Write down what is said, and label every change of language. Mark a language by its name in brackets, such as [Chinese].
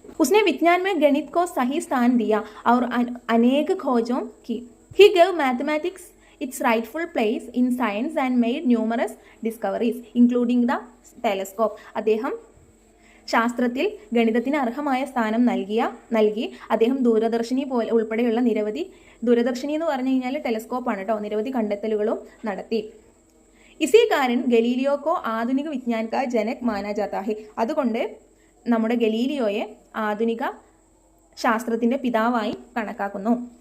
[Hindi] उसने विज्ञान में गणित को सही स्थान दिया और अनेक खोजों की. [English] He gave mathematics its rightful place in science and made numerous discoveries, including the telescope. [Malayalam] അദ്ദേഹം ശാസ്ത്രത്തിൽ ഗണിതത്തിന് അർഹമായ സ്ഥാനം നൽകി അദ്ദേഹം ദൂരദർശിനി പോലെ ഉൾപ്പെടെയുള്ള ദൂരദർശിനി എന്ന് പറഞ്ഞു കഴിഞ്ഞാൽ ടെലസ്കോപ്പാണ് കേട്ടോ, നിരവധി കണ്ടെത്തലുകളും നടത്തി. [Hindi] ഇസി കാരണം ഗലീലിയോ കോ ആധുനിക വിജ്ഞാൻ കാ ജനക് മാനാ ജാതാ ഹെ. [Malayalam] അതുകൊണ്ട് നമ്മുടെ ഗലീലിയോയെ ആധുനിക ശാസ്ത്രത്തിൻ്റെ പിതാവായി കണക്കാക്കുന്നു.